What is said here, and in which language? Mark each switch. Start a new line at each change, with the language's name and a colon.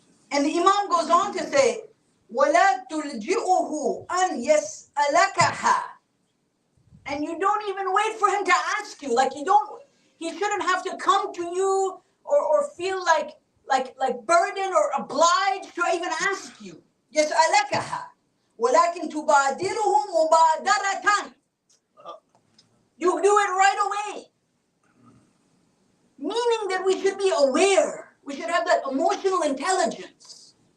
English: And the Imam goes on to say,
Arabic: وَلَا تُلْجِئُهُ أَنْ يَسْأَلَكَهَا.
English: And you don't even wait for him to ask you. Like he shouldn't have to come to you or feel like burdened or obliged to even ask you.
Arabic: يسألكها ولكن تبادره مبادرة.
English: You do it right away. Meaning that we should be aware. We should have that emotional intelligence.